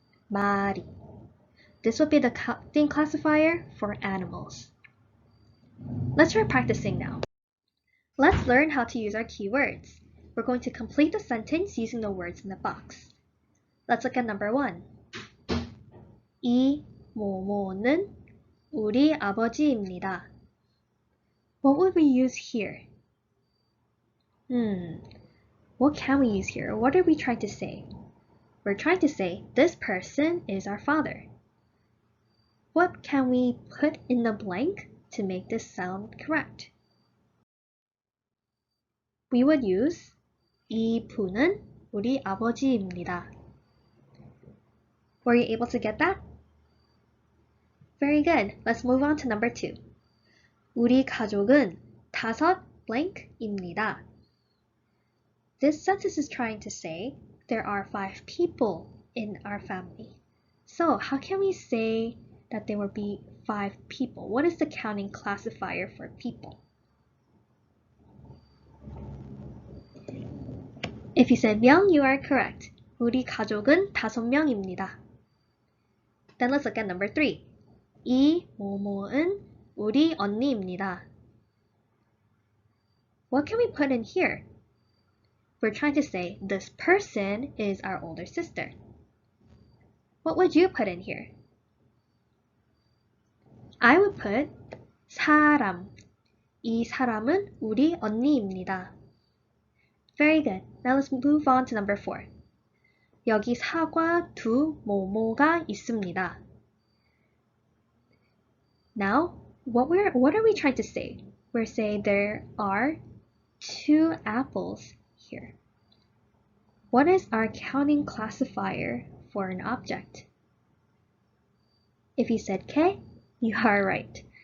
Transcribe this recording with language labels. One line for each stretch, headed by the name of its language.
Korean: 말이.
English: This will be the counting classifier for animals. Let's try practicing now. Let's learn how to use our keywords. We're going to complete the sentence using the words in the box. Let's look at number 1.
Korean: 이 모모는 우리 아버지입니다.
English: What would we use here? What can we use here? What are we trying to say? We're trying to say this person is our father. What can we put in the blank to make this sound correct? We would use
Korean: 이 분은 우리 아버지입니다.
English: Were you able to get that? Very good. Let's move on to number 2.
Korean: 우리 가족은 5 blank입니다.
English: This sentence is trying to say there are 5 people in our family. So how can we say that there will be 5 people? What is the counting classifier for people? If you said 명, you are correct.
Korean: 우리 가족은 5명입니다.
English: Then let's look at number 3.
Korean: 이 모모은 우리 언니입니다.
English: What can we put in here? we're trying to say this person is our older sister. What would you put in here? I would put 사람.
Korean: 이 사람은 우리 언니입니다.
English: Very good. Now let's move on to number 4.
Korean: 여기 사과 두 모모가 있습니다.
English: Now, what are we trying to say? We're saying there are 2 apples here. What is our counting classifier for an object? If you said K, you are right.